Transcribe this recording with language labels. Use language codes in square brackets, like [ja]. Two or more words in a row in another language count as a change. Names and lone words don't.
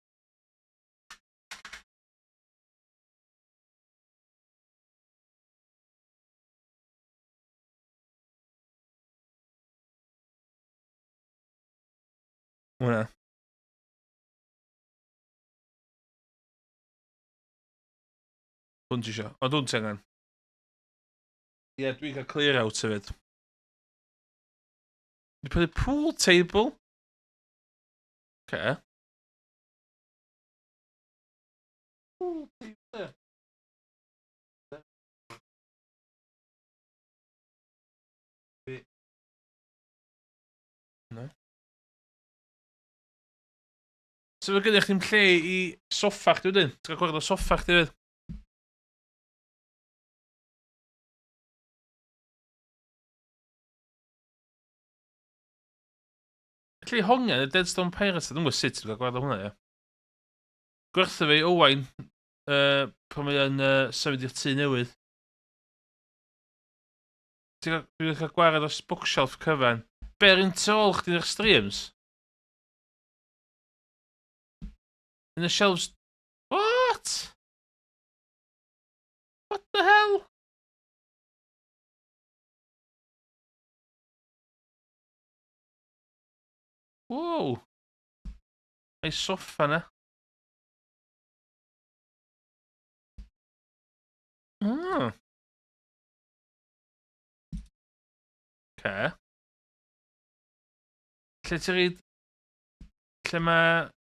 [cy] Hwna. Hwn ti isio. O, dwi'n ti angen. Ie, dwi'n cael [en] clear out [cy] hefyd. Dwi'n prynu [en] pool table. Okay. Pool table. No. [cy] So fe gyda chdi'n lle i soffa chdi wedyn? Ti'n cael gwrdd o soffa chdi wedyn? Lle i hongen y Deadstone Pirates, dwi'n gwybod sut ti'n cael gwrdd o hwnna, ie. Gwerthu fi Owain pan mae yn symud i'r tŷ newydd. Dwi'n cael gwared o'r bookshelf cyfan. Be'r un tu ôl chdi'n eich streams? [en] In the shelves... What? What the hell? Whoa. [cy] Ei soffa na. Oh. [en] Okay. [cy] Lle ti'n reid... Lle mae...